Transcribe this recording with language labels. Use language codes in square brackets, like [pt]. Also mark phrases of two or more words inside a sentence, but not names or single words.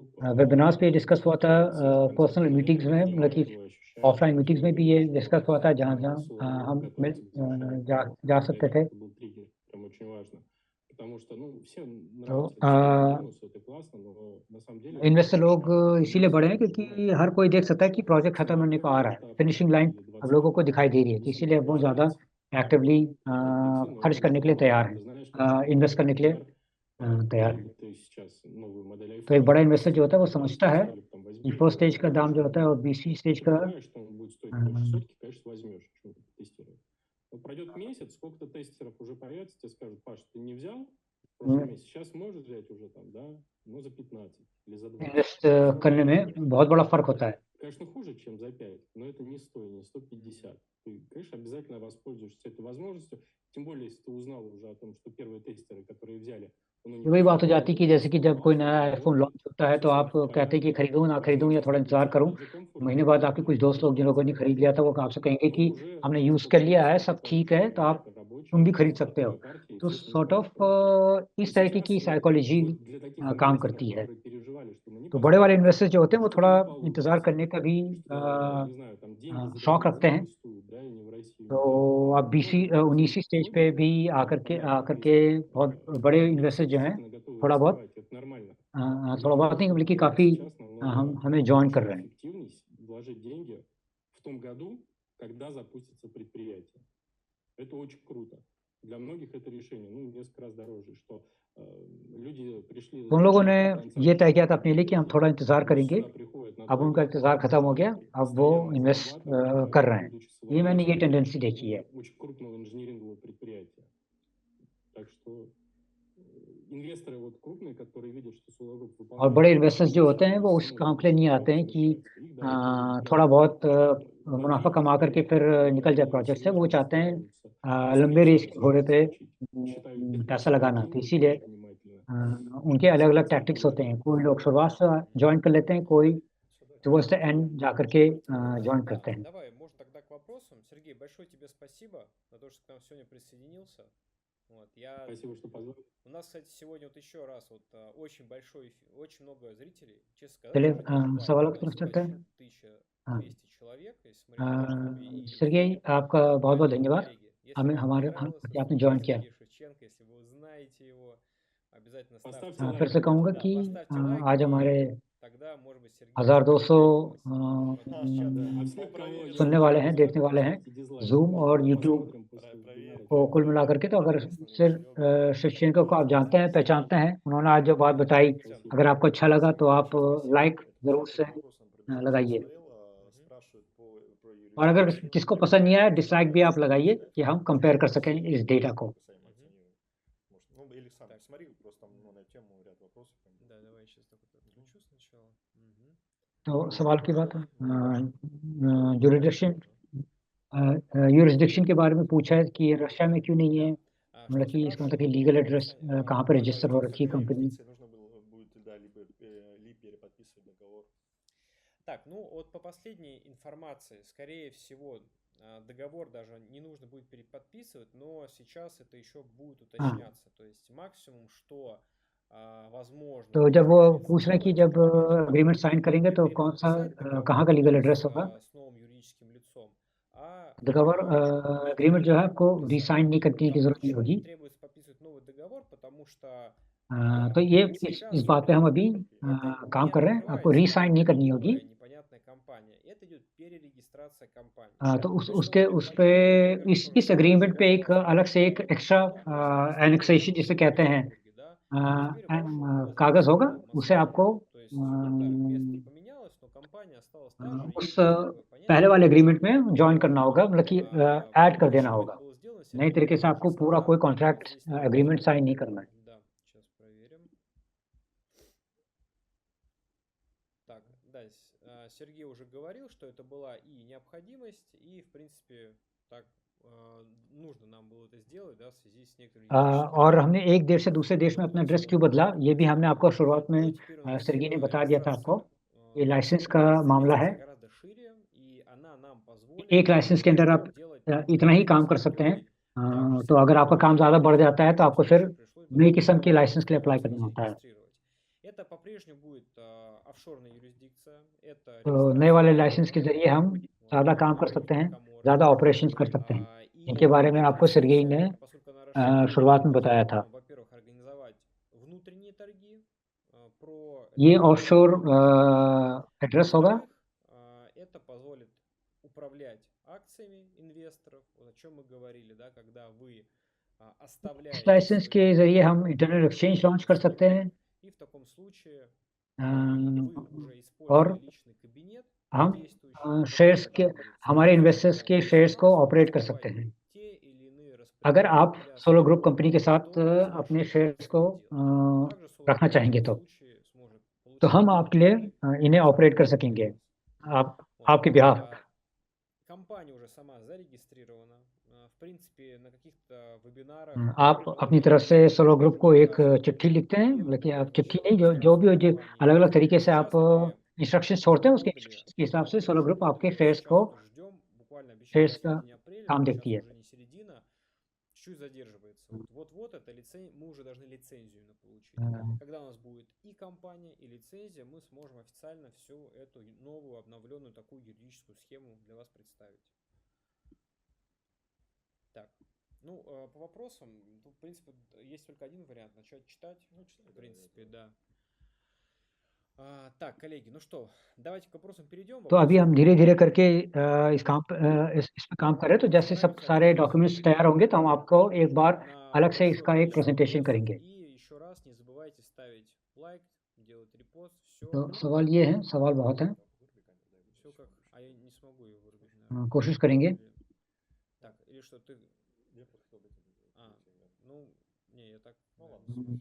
[hi] वेबिनार्स पे डिस्कस हुआ था, [en] personal meetings [hi] में, मतलब कि [en] offline meetings [hi] में भी ये डिस्कस हुआ था, जहाँ हम जा सकते थे। [ru] Это был триггер, прям очень важно. Потому что, ну, всем [hi] तो [ru] нравится минус, это классно, но на самом деле... [hi] इन्वेस्टर लोग इसीलिए बढ़े हैं क्योंकि हर कोई देख सकता है कि प्रोजेक्ट खत्म होने को आ रहा है, [en] finishing line [hi] अब लोगों को दिखाई दे रही है, तो इसीलिए वो ज़्यादा एक्टिवली खर्च करने के लिए तैयार हैं, इन्वेस्ट करने के लिए तैयार हैं। तो एक बड़ा इन्वेस्टर जो होता है वो समझता है कि [en] first stage [hi] का दाम जो होता है और बीसी स्टेज का [ru] Пройдет месяц, сколько-то тестеров уже появится, тебе скажут: Паш, ты не взял в прошлом месяце, сейчас можешь взять уже там, да, ну за 15 или за 20. [hi] इन्वेस्ट करने में बहुत बड़ा फर्क होता है। [ru] Конечно, хуже, чем за 5, но это не 100, не 150. Ты, конечно, обязательно воспользуешься этой возможностью, тем более, если ты узнал уже о том, что первые тестеры, которые взяли, [hi] वही बात हो जाती है कि जैसे कि जब कोई नया आईफोन लॉन्च होता है तो आप कहते हैं कि खरीदूं ना खरीदूं या थोड़ा इंतजार करूं, महीने बाद आपके कुछ दोस्त लोग जिन लोगों ने खरीद लिया था वो आपसे कहेंगे कि हमने यूज कर लिया है, सब ठीक है, तो आप तुम भी खरीद सकते हो। तो [en] sort of [hi] इस तरीके की साइकोलॉजी काम करती है। तो बड़े वाले इन्वेस्टर्स जो होते हैं वो थोड़ा इंतजार करने का भी शौक रखते हैं। तो अब 19वीं स्टेज पे भी आकर के बहुत बड़े इन्वेस्टर जो हैं थोड़ा बहुत नहीं बल्कि काफ़ी हमें जॉइन कर रहे हैं। [ru] вложить деньги в том году, когда запустится предприятие. Это очень круто. Для многих это решение, ну, несколько раз дороже, что люди пришли... [hi] उन लोगों ने ये तय किया था अपने लिए कि हम थोड़ा इंतजार करेंगे, अब उनका इंतजार खत्म हो गया, अब वो इन्वेस्ट कर रहे हैं। ये मैंने ये टेंडेंसी देखी है। [ru] Очень крупного инжинирингового предприятия. Так что инвесторы вот крупные, которые видят, что Solar Group выполняет... [hi] और बड़े इन्वेस्टर्स जो होते हैं वो उस काम के लिए नहीं आते हैं कि थोड़ा बहुत मुनाफा कमा करके फिर निकल जाए प्रोजेक्ट से, वो चाहते हैं लंबे रेस के घोड़े पे पैसा लगाना। तो इसीलिए उनके अलग-अलग टैक्टिक्स होते हैं। कोई लोग शुरुआत से जॉइन कर लेते हैं, कोई [en] towards the end [hi] जाकर के जॉइन करते हैं। [ru] Давай, может, тогда к вопросам. Сергей, большое тебе спасибо за то, что к нам сегодня присоединился. Вот, Спасибо, что позвали. У нас, кстати, сегодня вот еще раз вот очень большой, очень много зрителей. Честно [hi] चलिए [ru] сказать, [hi] सवालों की तरफ चलते हैं। [ru] 1200 человек, если смотреть на Сергей, [hi] आपका बहुत-बहुत धन्यवाद हमें हमारे आपने जॉइन किया। [ru] если вы знаете его, обязательно Поставьте лайк. [hi] फिर से कहूँगा कि आज हमारे [ru] тогда, может быть, Сергей 1200 Проверить. [hi] सुनने वाले हैं, देखने वाले हैं, Zoom और YouTube को कुल मिलाकर के। तो अगर शिक्षण को आप जानते हैं, पहचानते हैं, उन्होंने आज जो बात बताई, अगर आपको अच्छा लगा तो आप लाइक ज़रूर से लगाइए। और अगर किसको पसंद नहीं आया, डिसलाइक भी आप लगाइए कि हम कंपेयर कर सकें इस डेटा को। [ru] Ну, или сам посмотри, просто там, ну, на тему ряд вопросов. Да, давай я сейчас так вот отключу сначала. [hi] तो सवाल की बात यूरिसडिक्शन के बारे में पूछा है कि रशिया में क्यों नहीं है, मतलब कि इसका मतलब कि [en] legal address [hi] कहाँ पर रजिस्टर हो रखी है कंपनी। [ru] Нужно было, будет да, либо переподписывать договор. Так, ну вот по последней информации, скорее всего, договор даже не нужно будет переподписывать, но сейчас это еще будет уточняться. То есть максимум, что возможно... [hi] तो जब वो पूछ रहे हैं कि जब [en] agreement sign [hi] करेंगे तो कौन सा कहाँ का [en] legal address [hi] होगा, [ru] с новым юридическим лицом. [hi] договор एग्रीमेंट जो है आपको रीसाइन नहीं करने की जरूरत नहीं होगी। [ru] Требуется подписывать новый договор, потому что [hi] तो ये [ru] Вот сейчас [hi] इस बात पे हम अभी [ru] Это [hi] काम कर रहे हैं। आपको [ru] открывается [hi] रीसाइन नहीं करनी होगी। [ru] новая непонятная компания. Это идет перерегистрация компании. [hi] तो [ru] Точно [hi] उसके [ru] так [hi] उस [ru] же [hi] पे [ru] примерно то же [hi] इस [ru] самое, [hi] एग्रीमेंट [ru] что [hi] पे एक [ru] было [hi] अलग से एक [ru] в [hi] एक्स्ट्रा [ru] Московской [hi] एनेक्सेशन जिसे [ru] области, [hi] कहते हैं [ru] Петербурге, да. Теперь вашу [hi] कागज [ru] должность [hi] होगा, [ru] в [hi] उसे [ru] Москве. [hi] आपको [ru] То есть, да, место поменялось, но компания осталась та же. [hi] उस [ru] Есть такое [hi] पहले [ru] понятие, [hi] वाले [ru] как [hi] एग्रीमेंट में ज्वाइन करना होगा, मतलब कि ऐड कर देना [ru] Почему это [hi] होगा। [ru] было сделано, [hi] नई [ru] Сергей, [hi] तरीके [ru] я [hi] से [ru] вам [hi] आपको [ru] уже [hi] पूरा [ru] сказал. [hi] कोई [ru] Вот [hi] कॉन्ट्रैक्ट [ru] здесь написано. [en] agreement sign [hi] नहीं करना है। [ru] Да, сейчас проверим. Так, да, Сергей уже говорил, что это была и необходимость, и, в принципе, так нужно нам было это сделать, да, в связи с некоторыми юридическими [hi] और हमने एक देश से दूसरे देश में [ru] Вот [hi] अपना [ru] для [hi] एड्रेस [ru] чего [hi] क्यों [ru] это [hi] बदला, [ru] было [hi] ये भी हमने [ru] сделано. [hi] आपको शुरुआत [ru] Ну [hi] में [ru] и теперь у нас [hi] सरगी ने बता दिया था आपको। [ru] регистрация [hi] ये लाइसेंस का मामला है। [ru] гораздо шире, и она нам позволит [hi] एक लाइसेंस के अंदर आप [ru] делать [hi] इतना ही काम कर सकते हैं। तो अगर आपका काम ज़्यादा बढ़ जाता है तो आपको फिर नई किस्म की लाइसेंस के लिए अप्लाई करना होता है। [ru] Это по-прежнему будет офшорная юрисдикция. Это [hi] तो नए वाले लाइसेंस के ज़रिए हम ज़्यादा काम कर सकते हैं, ज़्यादा ऑपरेशंस कर सकते हैं। इनके बारे में आपको सर्गेई ने शुरुआत में बताया था। [ru] Во-первых, организовать внутренние торги, [hi] ये [en] offshore address [hi] होगा। [ru] Во-вторых, это позволит управлять акциями инвесторов, вот о чем мы говорили, да, когда вы [hi] इस [ru] оставляете [hi] लाइसेंस [ru] свой [hi] के [ru] доход, [hi] ज़रिए हम [en] internet exchange [hi] लॉन्च कर सकते हैं। [ru] и в таком случае अ, вы уже [hi] और [ru] используя личный кабинет [hi] हम [ru] действующий, [hi] शेयर्स के [ru] который будет [hi] हमारे इन्वेस्टर्स के [ru] создавать [hi] शेयर्स को [ru] информацию, [hi] ऑपरेट कर [ru] давать [hi] सकते हैं। [ru] те или иные [hi] अगर आप [ru] распоряжения [hi] सोलो [ru] для [hi] ग्रुप कंपनी के साथ [ru] что с [hi] अपने [ru] вашими [hi] शेयर्स को [ru] инвестициями делать. Также [hi] रखना [ru] Solar Group в [hi] चाहेंगे [ru] этом [hi] तो [ru] случае сможет [hi] हम [ru] получать [hi] आपके लिए [ru] деньги [hi] इन्हें [ru] за [hi] ऑपरेट कर [ru] вашу [hi] सकेंगे, [ru] деятельность. [hi] आपके बिहाफ। [ru] Компания уже сама зарегистрирована. В принципе, на каких-то вебинарах [hi] आप अपनी तरफ से सोलो ग्रुप को एक चिट्ठी लिखते हैं, लेकिन आप चिट्ठी नहीं, जो भी हो, अलग अलग तरीके से आप इंस्ट्रक्शन छोड़ते हैं, उसके इंस्ट्रक्शन के हिसाब से सोलो ग्रुप आपके शेयर्स को शेयर्स का काम देखती है। [ru] уже не середина, чуть задерживается. Вот-вот это мы уже должны лицензию получить. Когда у нас будет и компания, и лицензия, мы сможем официально всю эту новую, обновленную такую юридическую схему для вас представить. Так, ну, по вопросам, в принципе, есть только один вариант, начать читать. Ну, в принципе, да. Так, коллеги, ну что, давайте к вопросам перейдем. [hi] तो अभी हम धीरे धीरे करके इस पे काम कर रहे हैं। तो जैसे सब सारे डॉक्यूमेंट्स तैयार होंगे तो हम आपको एक बार अलग से इसका एक प्रेजेंटेशन करेंगे। [ru] И еще раз не забывайте ставить лайк, делать репост, все. [hi] तो सवाल ये है, सवाल बहुत हैं, [ru] Все как, а я не смогу его вырубить, наверное. [hi] कोशिश करेंगे। [ru] Так, или что ты? Ну, не, я так. Ну ладно.